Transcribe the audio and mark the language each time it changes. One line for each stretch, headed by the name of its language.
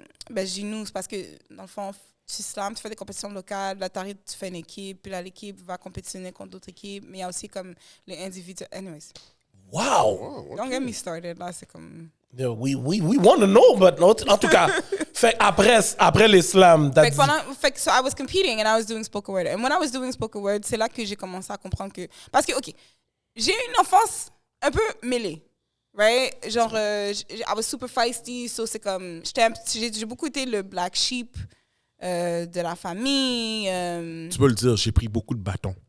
French: Ben, nous, c'est parce que, dans le fond, tu slams, tu fais des compétitions locales, là, t'arrives, tu fais une équipe, puis là, l'équipe va compétitionner contre d'autres équipes, mais il y a aussi comme les individus. Anyways, Wow.
English: don't get me started, là,
French: c'est comme...
English: Yeah, we want to know, but
French: en tout cas, fait après l'islam, Fait que
English: so I was competing and I was doing spoken word. And when I was doing spoken word,
French: c'est là que j'ai commencé à comprendre que... Parce que, OK, j'ai eu une enfance un peu mêlée, right? Genre,
English: I was super feisty,
French: so c'est comme... J'ai beaucoup été le black sheep de la famille. Tu peux le dire, j'ai pris beaucoup de bâtons.